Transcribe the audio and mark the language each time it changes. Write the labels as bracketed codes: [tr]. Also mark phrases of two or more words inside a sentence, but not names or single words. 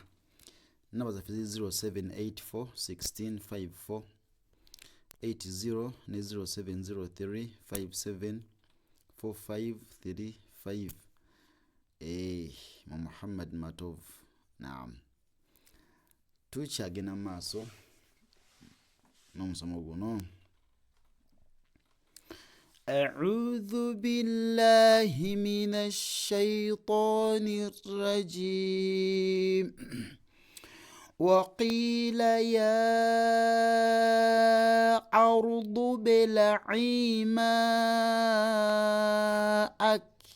[lg] Namba zaffe 0784 16 54 80 ne 0703 57 4535. Muhammad Matov. Naam, tukyagenda mu maaso n'omusomo guno. [ar] أعوذ بالله من الشيطان الرجيم. وقيل يا أرض ابلعي ماءك